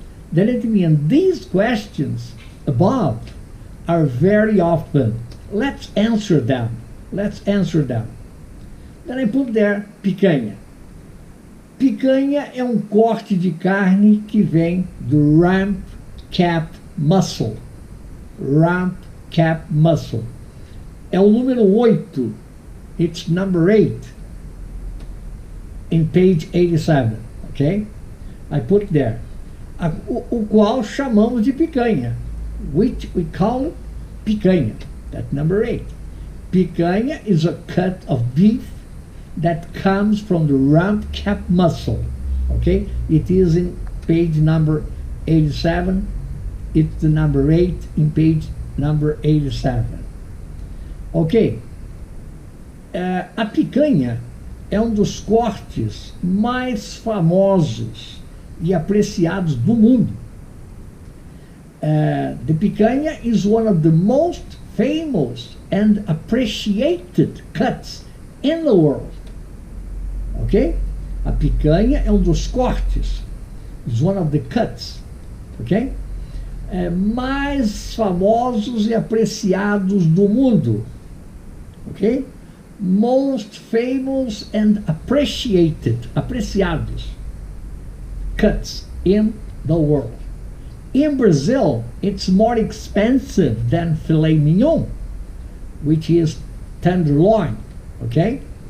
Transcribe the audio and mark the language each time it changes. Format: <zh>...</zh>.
<en>Then it means these questions above are very often. Let's answer them. Let's answer them. Then I put there, picanha.</en> <pt>Picanha é um corte de carne que vem do</pt> <en>rump cap muscle. Rump cap muscle.</en> <pt>É o número 8.</pt> <en>It's number 8 in page 87. Okay? I put there.</en> <pt>O qual chamamos de picanha.</pt> <en>Which we call picanha. That's number 8. Picanha is a cut of beef that comes from the rump cap muscle. Okay? It is in page number 87. It's the number 8 in page number 87. Ok?</en> <pt>A picanha é um dos cortes mais famosos e apreciados do mundo.</pt> <en>The picanha is one of the most famous and appreciated cuts in the world. Ok?</en> <pt>A picanha é um dos cortes.</pt> <en>Is one of the cuts.</en> <pt>Ok? Mais famosos e apreciados do mundo.</pt> <en>Ok? Most famous and appreciated.</en> <pt>Apreciados.</pt> <en>Cuts in the world. In Brazil, it's more expensive than filet mignon, which is tenderloin. Okay?</en>